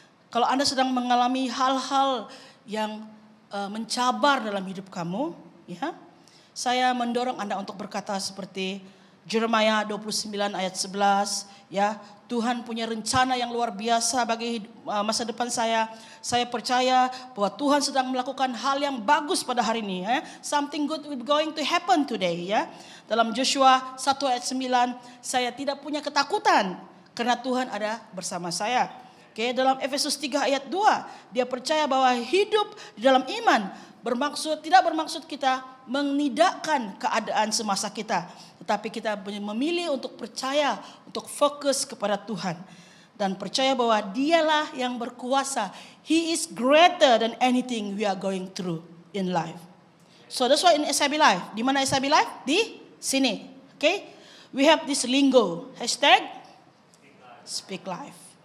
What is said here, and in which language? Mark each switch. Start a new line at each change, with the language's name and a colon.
Malay: Kalau Anda sedang mengalami hal-hal yang mencabar dalam hidup kamu, ya, saya mendorong Anda untuk berkata seperti Jeremiah 29 ayat 11, ya, Tuhan punya rencana yang luar biasa bagi masa depan saya. Saya percaya bahwa Tuhan sedang melakukan hal yang bagus pada hari ini. Ya.
English: Something good will be going to happen today. Ya.
Malay: Dalam Joshua 1 ayat 9, saya tidak punya ketakutan karena Tuhan ada bersama saya. Oke, dalam Efesus 3 ayat 2, dia percaya bahwa hidup di dalam iman tidak bermaksud kita menidakkan keadaan semasa kita, tetapi kita memilih untuk percaya, untuk fokus kepada Tuhan dan percaya bahwa Dialah yang berkuasa.
English: He is greater than anything we are going through in life. So that's why in SIB Life,
Malay: di mana
English: SIB Life?
Malay: Di sini.
English: Okay? We have this lingo, hashtag Speak Life.